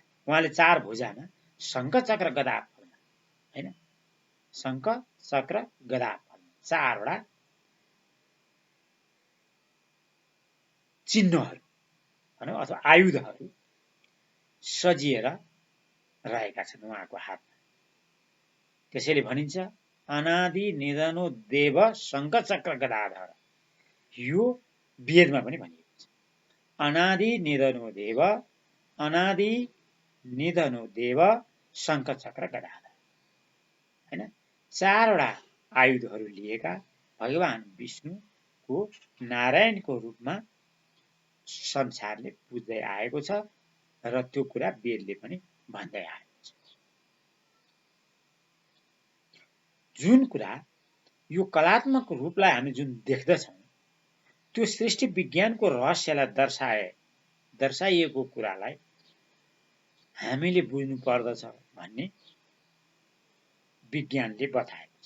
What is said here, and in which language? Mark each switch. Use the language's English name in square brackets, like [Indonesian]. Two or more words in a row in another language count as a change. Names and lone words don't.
[Nepali] उहाँले 4 भुजामा शङ्ख चक्र गदा पद्म हैन, शङ्ख चक्र गदा पद्म 4 वटा चिन्हहरू भनौँ अथवा आयुधहरू सजिएर रहेका छन् उहाँको हातमा। त्यसैले भनिन्छ [Sanskrit] अनादि निधनो देव शङ्ख चक्र गदाधर। [Nepali] यो वेदमा पनि भनिएको छ। [Sanskrit] अनादि निधनो देव, अनादि निधनो देव शङ्ख चक्र गदाधर हैन। [Nepali] 4 वटा आयुधहरू लिएका भगवान विष्णुको नारायणको रूपमा संसारले बुझ्दै आएको छ र त्यो कुरा वेदले पनि भन्दै आएको छ। जुन कुरा यो कलात्मक रूपलाई हामी जुन देख्दछौँ त्यो सृष्टि विज्ञानको रहस्यलाई दर्शाइएको कुरालाई हामीले बुझ्नु पर्दछ भन्ने विज्ञानले बताएको छ।